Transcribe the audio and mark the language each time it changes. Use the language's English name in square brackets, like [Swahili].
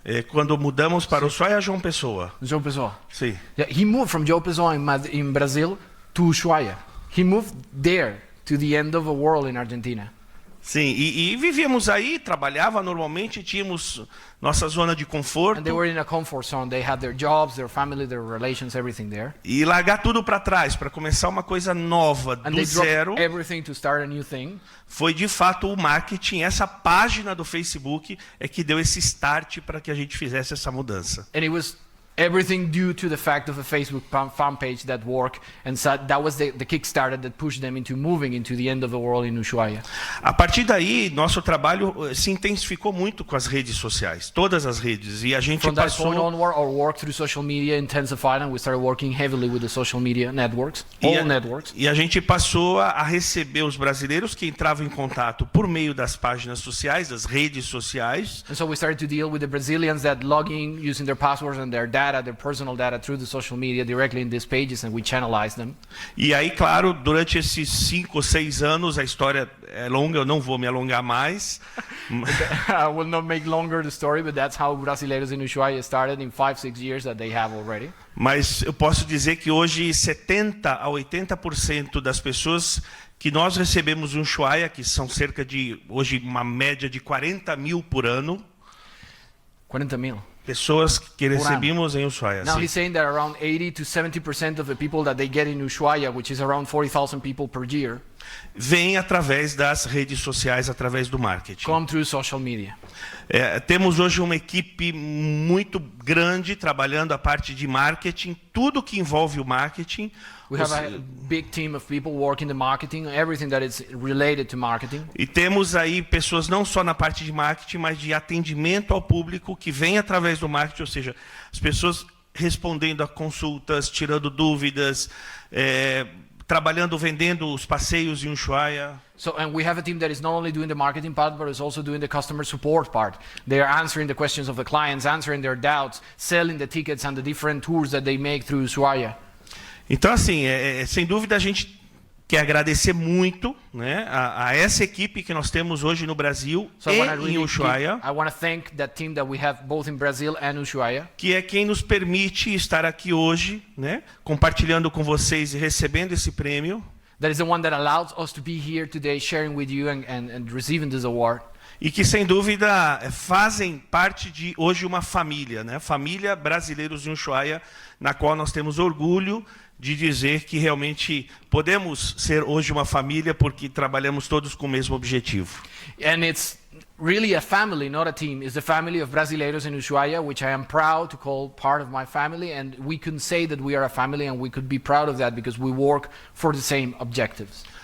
[Portuguese] Quando mudamos para Ushuaia, João Pessoa. João Pessoa. Sim. [English] Yeah, he moved from João Pessoa in Brazil to Ushuaia. He moved there to the end of the world in Argentina. [Portuguese] Sim, e vivíamos aí, trabalhava normalmente, tínhamos nossa zona de conforto. [English] And they were in a comfort zone. They had their jobs, their family, their relations, everything there. [Portuguese] E largar tudo para trás para começar uma coisa nova do zero. [English] Everything to start a new thing. [Portuguese] Foi de fato o marketing, essa página do Facebook é que deu esse start para que a gente fizesse essa mudança. [English] And it was everything due to the fact of a Facebook fan page that worked, and so that was the kickstarter that pushed them into moving into the end of the world in Ushuaia. [Portuguese] A partir daí, nosso trabalho se intensificou muito com as redes sociais, todas as redes, e a gente [English] From [Portuguese] passou. [English] That point onward, our work through social media intensified, and we started working heavily with the social media networks, networks. [Portuguese] E a gente passou a receber os brasileiros que entravam em contato por meio das páginas sociais, das redes sociais. [English] And so we started to deal with the Brazilians that log in using their passwords and their data data, their personal data, through the social media directly in these pages, and we channelize them. [Portuguese] E aí, claro, durante esses 5 ou 6 anos, a história é longa, eu não vou me alongar mais. [English] I will not make longer the story, but that's how Brasileiros in Ushuaia started in 5, 6 years that they have already. [Portuguese] Mas eu posso dizer que hoje 70 a 80% das pessoas que nós recebemos em Ushuaia, que são cerca de, hoje, uma média de 40 mil por ano. 40 mil. Pessoas que recebemos em Ushuaia. [English] Now [Portuguese] sim. [English] he's saying that around 80 to 70% of the people that they get in Ushuaia, which is around 40,000 people per year, [Portuguese] Vem através das redes sociais, através do marketing. [English] come through social media. [Portuguese] Temos hoje uma equipe muito grande trabalhando a parte de marketing, tudo que envolve o marketing. [English] We have a big team of people working the marketing, everything that is related to marketing. [Portuguese] E temos aí pessoas não só na parte de marketing, mas de atendimento ao público que vem através do marketing, ou seja, as pessoas respondendo a consultas, tirando dúvidas, trabalhando, vendendo os passeios em Ushuaia. [English] So, and we have a team that is not only doing the marketing part, but is also doing the customer support part. They are answering the questions of the clients, answering their doubts, selling the tickets and the different tours that they make through Ushuaia. [Portuguese] Então, assim, sem dúvida a gente quer agradecer muito, né, a essa equipe que nós temos hoje no Brasil e em Ushuaia, [English] I want to thank that team that we have both in Brazil and Ushuaia. [Portuguese] que é quem nos permite estar aqui hoje, né, compartilhando com vocês e recebendo esse prêmio. [English] That is the one that allows us to be here today sharing with you and receiving this award. [Portuguese] E que, sem dúvida, fazem parte de, hoje, uma família, né? Família Brasileiros em Ushuaia, na qual nós temos orgulho de dizer que realmente podemos ser hoje uma família porque trabalhamos todos com o mesmo objetivo. [English] And it's really a family, not a team. It's the family of Brasileiros in Ushuaia, which I am proud to call part of my family, and we can say that we are a family and we could be proud of that because we work for the same objectives.